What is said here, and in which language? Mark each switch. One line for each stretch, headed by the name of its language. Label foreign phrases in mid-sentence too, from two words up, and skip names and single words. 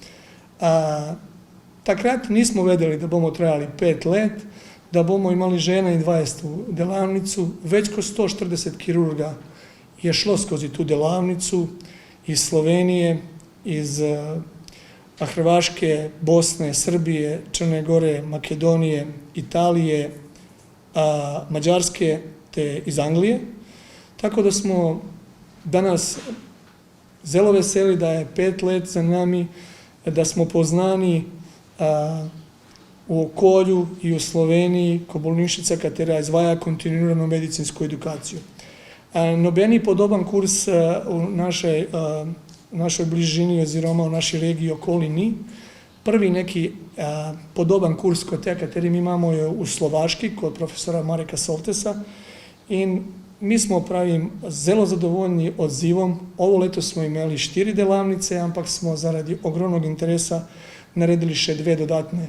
Slovenian: Takrat nismo vedeli, da bomo trajali 5 let, da bomo imali žene in 20 delavnicu. Več kot 140 kirurga je šlo skozi tu delavnicu iz Slovenije, iz Hrvaške, Bosne, Srbije, Crne Gore, Makedonije, Italije, Mađarske te iz Anglije. Tako da smo danas zelo veseli, da je 5 let za nami, da smo poznani u okolju i u Sloveniji ko bolnišnica, katera izvaja kontinuirano medicinsku edukaciju. Nobeni podoban kurs
Croatian: u našoj bližini
Slovenian: oziroma v naši regiji okoli ni. Prvi neki podoban kurs kot te, kateri mi imamo, je v Slovaški kod profesora Mareka Soltesa in mi smo pravim zelo zadovoljni odzivom. Ovo leto smo imeli 4 delavnice, ampak smo zaradi ogromnog interesa naredili še 2 dodatne.